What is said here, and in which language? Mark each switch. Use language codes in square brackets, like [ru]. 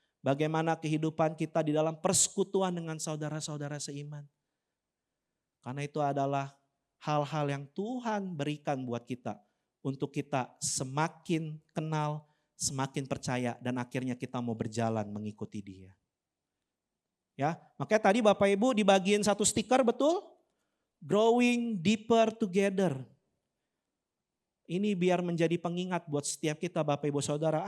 [id] Bagaimana kehidupan kita di dalam persekutuan dengan saudara-saudara seiman. Karena itu adalah hal-hal yang Tuhan berikan buat kita. Untuk kita semakin kenal, semakin percaya dan akhirnya kita mau berjalan mengikuti Dia. Ya, makanya tadi Bapak Ibu dibagiin satu stiker betul? [en] Growing deeper together. [id] Ini biar menjadi pengingat buat setiap kita Bapak Ibu Saudara.